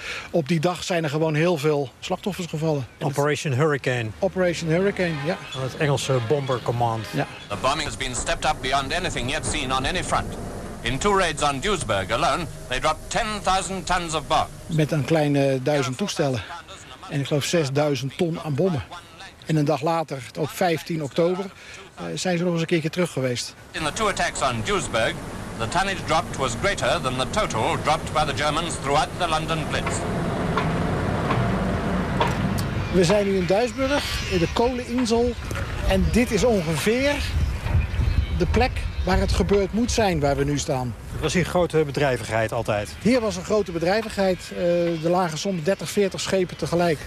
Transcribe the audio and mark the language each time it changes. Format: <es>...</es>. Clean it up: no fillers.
<nl>Op die dag zijn er gewoon heel veel slachtoffers gevallen. Operation Hurricane. Operation Hurricane, ja. Het Engelse Bomber Command. Ja.</nl> <en>The bombing has been stepped up beyond anything yet seen on any front. In 2 raids on Duisburg alone, they dropped 10.000 tons of bombs.</en> <nl>Met een kleine 1000 toestellen. En ik geloof 6.000 ton aan bommen. En een dag later, op 15 oktober, zijn ze nog eens een keertje terug geweest.</nl> <en>In the 2 attacks on Duisburg, the tonnage dropped was greater than the total dropped by the Germans throughout the London Blitz.</en> <nl>We zijn nu in Duisburg, in de Kooleninsel. En dit is ongeveer de plek waar het gebeurd moet zijn, waar we nu staan. Er was hier grote bedrijvigheid altijd. Hier was een grote bedrijvigheid. Er lagen soms 30, 40 schepen tegelijk.</nl>